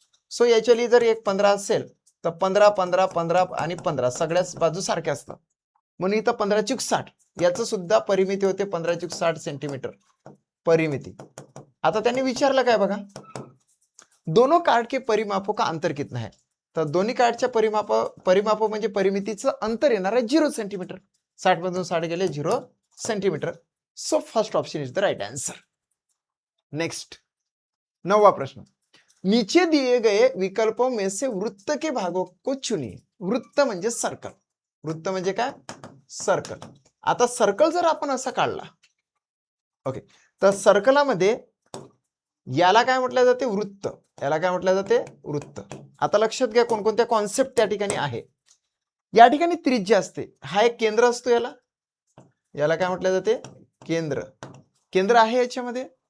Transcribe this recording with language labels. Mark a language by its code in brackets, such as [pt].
[mr] So याच्यावाली जर एक 15 असेल तर 15 15 15 आणि 15 सगळ्याच बाजू सारख्या असतात म्हणून इथं 15 चूक 60 याचं सुद्धा परिमिती होते 15 चूक 60 सेंटीमीटर परिमिती. आता त्यांनी विचारलं काय बघा, [hi] दोनों कार्ड के परिमापों का अंतर कितना है, [mr] तर दोन्ही कार्डच्या परिमाप म्हणजे परिमितीचं अंतर येणार आहे 0 सेंटीमीटर. 60 मधून 60 गेले 0 centimetre. [en] So first option is the right answer. [hi] Next 9वां प्रश्न, नीचे दिए गए विकल्पों में से वृत्त के भागों को चुनिए. [mr] वृत्त म्हणजे सर्कल, वृत्त म्हणजे काय सर्कल. आता सर्कल जर आपण असा काढला ओके, तर सर्कलामध्ये याला काय म्हटलं जाते वृत्त, याला काय म्हटलं जाते वृत्त. आता लक्षात घ्या कोणकोणत्या कॉन्सेप्ट त्या ठिकाणी आहे. या ठिकाणी त्रिज्या असते, हा एक केंद्र असतो, याला काय म्हटलं जाते केंद्र आहे याच्यामध्ये.